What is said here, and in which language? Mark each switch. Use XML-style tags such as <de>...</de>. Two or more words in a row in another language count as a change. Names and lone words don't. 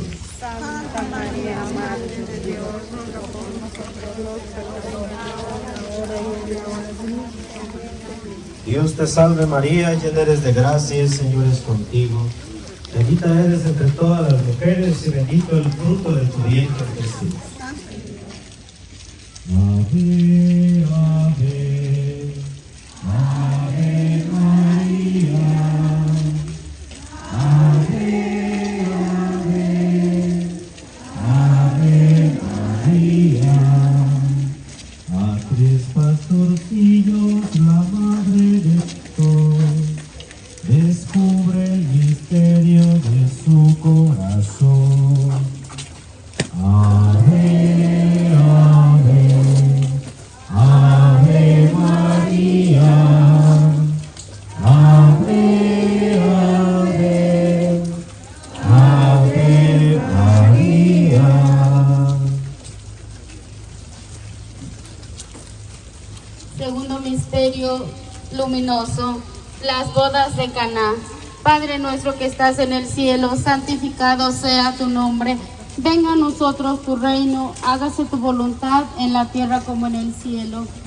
<es>Santa María, Madre de Dios, ruega por nosotros los pecadores, ahora y en la hora de nuestra muerte. Dios te salve María, llena eres de gracia, el Señor es contigo. Bendita eres entre todas las mujeres y bendito el fruto de tu vientre, Jesús. Ave, ave, ave María. Ave, ave, ave María. A tres pastorcillos la madre de todos descubre el misterio de su corazón. Ave, ave, ave María. Ave, ave, ave María. Segundo misterio luminoso, las bodas de Caná. Padre nuestro que estás en el cielo, santificado sea tu nombre. Venga a nosotros tu reino, hágase tu voluntad en la tierra como en el cielo.</es>